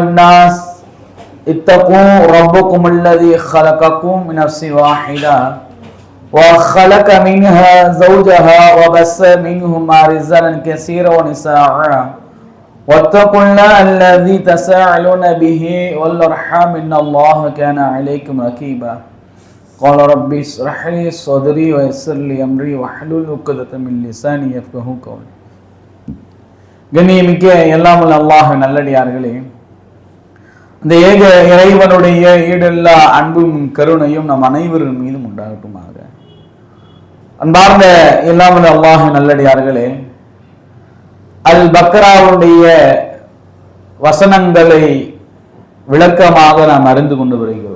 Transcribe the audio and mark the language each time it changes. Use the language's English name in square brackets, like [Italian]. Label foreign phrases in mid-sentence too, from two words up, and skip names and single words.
[Arabic] الناس اتقوا ربكم الذي خلقكم من نفس واحدة وخلق منها زوجها وبث منهما رجالا كثيرا ونساء واتقوا الله الذي تساءلون به والأرحام إن الله كان عليكم رقيبا قال ربي اشرح لي صدري ويسر لي أمري واحلل عقدة من لساني يفقهوا قولي. [Tamil] கண்ணியமிக்க எல்லாம் வல்ல அல்லாஹ் நல்லடியார்களே, இந்த ஏக இறைவனுடைய ஈடில்லா அன்பும் கருணையும் நம் அனைவரின் மீதும் உண்டாகட்டுமாக. அன்பார்ந்த எல்லாம் வல்ல அல்லாஹ் நல்லடியார்களே, அல் பக்ராவுடைய வசனங்களை விளக்கமாக நாம் அறிந்து கொண்டு வருகிறோம்.